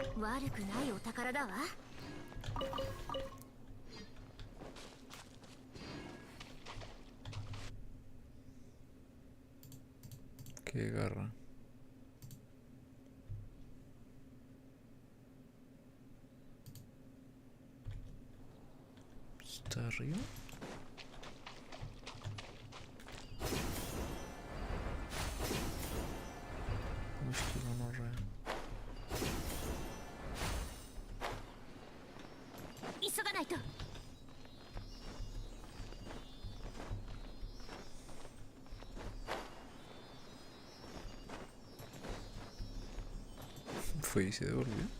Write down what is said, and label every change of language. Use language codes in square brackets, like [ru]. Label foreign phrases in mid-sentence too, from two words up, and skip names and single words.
[ja] 悪くないお宝だわ。 [es] Qué garra. ¿Está arriba? Uy, qué gonorrea. [ja] 急がないと。 [es] Fue y se devolvió.